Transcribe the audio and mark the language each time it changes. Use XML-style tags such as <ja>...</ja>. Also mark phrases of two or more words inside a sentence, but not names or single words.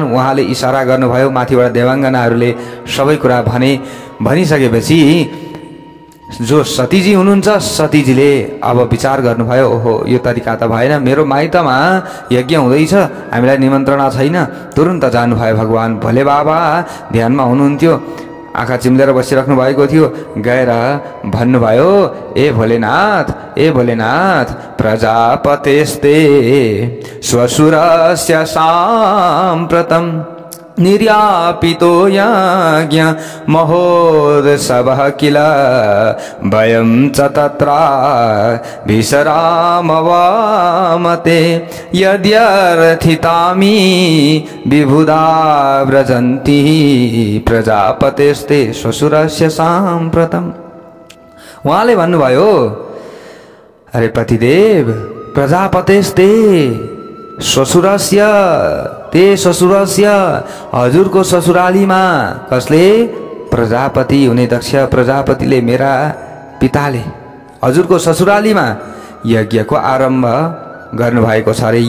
<ne>उहाँले इसारा गर्नुभयो, माथिबाट देवाङ्गनाहरूले सबै कुरा भनिसकेपछि जो सतीजी हुनुहुन्छ सतीजीले अब विचार गर्नुभयो, ओहो यो तरिका त भएन, मेरो माइतमा यज्ञ हुँदैछ, हामीलाई निमन्त्रणा छैन। तुरुन्त जानुभयो भगवान् भोले बाबा ध्यानमा हुनुहुन्थ्यो, आँखा चिम्लेर बसिराख्नु भएको थियो। गएर भन्नुभयो,</ne> <sa>ए भोलेनाथ प्रजापतेस्ते स्वसुरस्य साम्प्रतं निर्यापितो यज्ञ महोत्सवः किल वयं च तत्र विसरामवामते यद्यर्थितामि विबुधा व्रजन्ति प्रजापतेस्ते स्वसुरस्य साम्प्रतम्।</sa> <ne>उहाँले भन्नुभयो, अरे पतिदेव</ne> <sa>प्रजापतेस्ते ससुरस्य</sa> <ne>हजुरको ससुरालीमा कसले? प्रजापति हुने दक्ष प्रजापतिले, मेरा पिताले हजुरको ससुरालीमा यज्ञको आरम्भ गर्नुभएको छ अरे।</ne>